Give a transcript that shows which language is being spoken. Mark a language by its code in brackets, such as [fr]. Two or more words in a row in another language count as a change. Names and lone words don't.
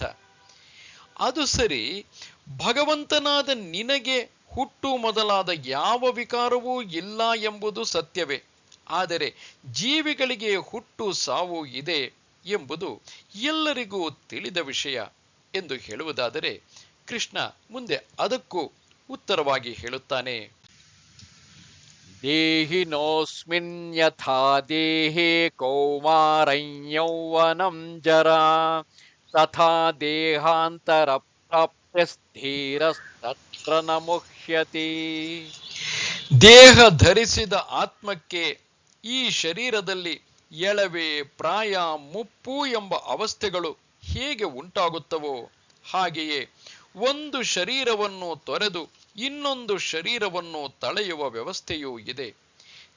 [kn] ಅದು ಸರಿ, ಭಗವಂತನಾದ ನಿನಗೆ ಹುಟ್ಟು ಮೊದಲಾದ ಯಾವ ವಿಕಾರವೂ ಇಲ್ಲ ಎಂಬುದು ಸತ್ಯವೇ. ಆದರೆ ಜೀವಿಗಳಿಗೆ ಹುಟ್ಟು ಸಾವು ಇದೆ ಎಂಬುದು ಎಲ್ಲರಿಗೂ ತಿಳಿದ ವಿಷಯ ಎಂದು ಹೇಳುವುದಾದರೆ ಕೃಷ್ಣ ಮುಂದೆ ಅದಕ್ಕೂ ಉತ್ತರವಾಗಿ ಹೇಳುತ್ತಾನೆ. [sa] ದೇಹಿನೋಸ್ಮಿನ್ ಯಥಾ ದೇಹೇ ಕೌಮಾರಂ ಯೌವನಂ ಜರಾ ತಥಾ ದೇಹಾಂತರ ಪ್ರಾಪ್ತಿಸ್ಥಿರಸ್ತತ್ರ ನ ಮುಹ್ಯತಿ. [kn] ದೇಹ ಧರಿಸಿದ ಆತ್ಮಕ್ಕೆ ಈ ಶರೀರದಲ್ಲಿ ಎಳವೆ, ಪ್ರಾಯ, ಮುಪ್ಪು ಎಂಬ ಅವಸ್ಥೆಗಳು ಹೇಗೆ ಉಂಟಾಗುತ್ತವೋ ಹಾಗೆಯೇ ಒಂದು ಶರೀರವನ್ನು ತೊರೆದು ಇನ್ನೊಂದು ಶರೀರವನ್ನು ತಳೆಯುವ ವ್ಯವಸ್ಥೆಯೂ ಇದೆ.